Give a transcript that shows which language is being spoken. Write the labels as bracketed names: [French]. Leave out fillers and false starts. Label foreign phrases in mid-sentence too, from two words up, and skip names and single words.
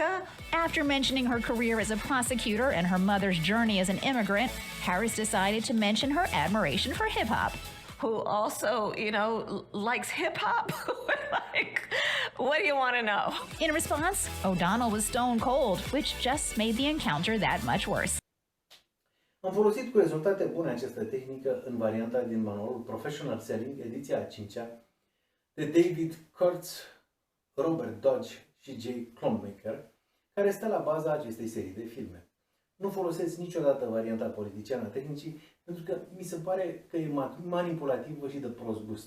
[English] After mentioning her career as a prosecutor and her mother's journey as an immigrant, Harris decided to mention her admiration for hip-hop. Who also, likes hip-hop. Like, what do you want to know? In response, O'Donnell was stone cold, which just made the encounter that much worse. [Romanian] Am folosit cu rezultate bune această tehnică în varianta din manualul Professional Selling, ediția a 5-a, de David Kurtz, Robert Dodge și Jay Klonmaker, care stă la baza acestei serii de filme. Nu folosesc niciodată varianta politiciană a tehnicii, pentru că mi se pare că e manipulativă și de prost gust.